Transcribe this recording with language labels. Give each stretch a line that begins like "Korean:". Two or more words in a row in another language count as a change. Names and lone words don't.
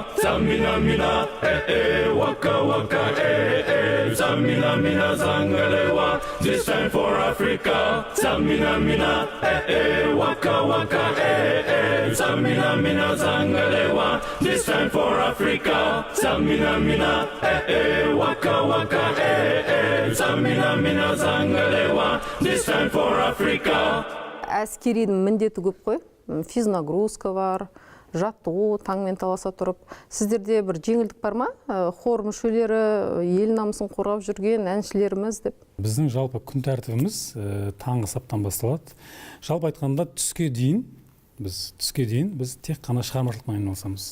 English: tamina mina waka waka tamina mina zangalewa this time for Africa tamina mina waka waka tamina mina zangalewa this time for Africa tamina mina waka waka tamina mina zangalewa this time for Africa.
Kazakh: Әскеридің міндеті көп қой. Физнагрузка бар, жаттығу, таңмен таласа тұрып. Сіздерде бір жеңілдік бар ма? Хор мүшелері, ел намысын қорғап жүрген әншілеріміз деп. Біздің жалпы күн тәртібіміз таңғы саптан басталады. Жалпы айтқанда түске дейін біз тек қана шығармашылықпен айналысамыз.